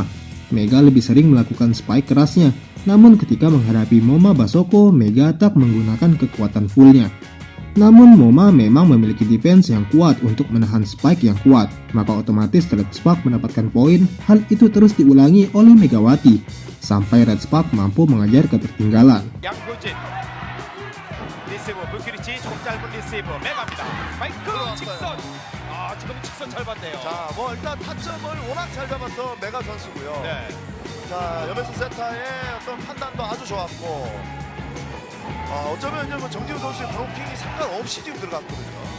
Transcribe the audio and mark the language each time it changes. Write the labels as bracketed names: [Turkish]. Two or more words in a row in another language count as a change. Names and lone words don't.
[Indonesian] Mega lebih sering melakukan spike kerasnya, namun ketika menghadapi Moma Basoko, Mega tak menggunakan kekuatan fullnya. Namun Moma memang memiliki defense yang kuat untuk menahan spike yang kuat, maka otomatis Red Spark mendapatkan poin. Hal itu terus diulangi oleh Megawati, sampai Red Spark mampu mengejar ketertinggalan. [Korean] 양효진 리시브 무키리치 조금 짧은 리시브 메가입니다. 스파이크 직선. 지금 직선 잘 봤네요. 자, 일단 타점을 워낙 잘 잡았던 메가 선수고요. 네. 자, 염혜수 세타의 어떤 판단도 아주 좋았고, 어쩌면 이제 정지훈 선수의 브로킹이 상관없이 지금 들어갔거든요.